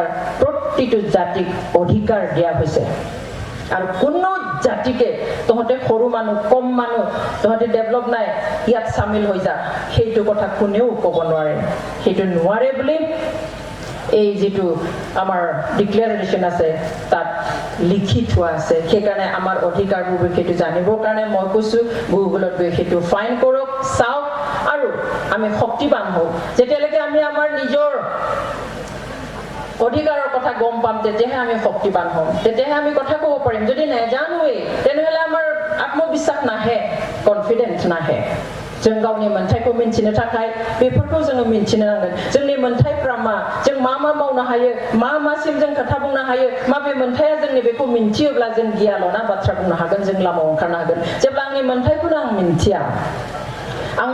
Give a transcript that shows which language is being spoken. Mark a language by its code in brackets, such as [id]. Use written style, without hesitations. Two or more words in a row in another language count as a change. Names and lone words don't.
[as] প্ৰতিটো জাতিক অধিকাৰ দিয়া হৈছে আৰু কোনো জাতিকে তহতে সৰু মানুহ কম মানুহ তহতে ডেভেলপ নাই ইয়াত সামিল হৈ যা সেইটো কথা কোনেও ক'ব নোৱাৰে সেইটো নোৱাৰে বুলি এই যেটো আমাৰ ডিক্লেৰেশন আছে তাত লিখি থোৱা আছে সেইকাৰণে আমাৰ অধিকাৰবোৰ সেইটো জানিবৰ কাৰণে মই কৈছো গুগলত গৈ সেইটো ফাইন কৰক চাওক আৰু আমি শক্তিবান হওঁ যেতিয়ালৈকে আমি আমাৰ নিজৰ অধিকাৰৰ কথা গম পাম তেতিয়াহে আমি শক্তিবান হ'ম তেতিয়াহে আমি কথা ক'ব পাৰিম যদি নাজানোৱে তেনেহলে আমাৰ আত্মবিশ্বাস নাহে কনফিডেন্স নাহে [brx] जों गावनि मोनथायखौ मिन्थिनो थाखाय बेफोरखौ जों मिन्थिनो नांगोन जोंनि मोनथायफ्रा मा जों मा मावनो हायो मासिम जों खोथा बुंनो हायो माबे मोनथाया जोंनि बेखौ मिन्थियोब्ला जों गियाल'ना बाथ्रा बुंनो हागोन जों लामायाव ओंखारनो हागोन जेब्ला आंनि मोनथायखौनो आं मिन्थिया आं मा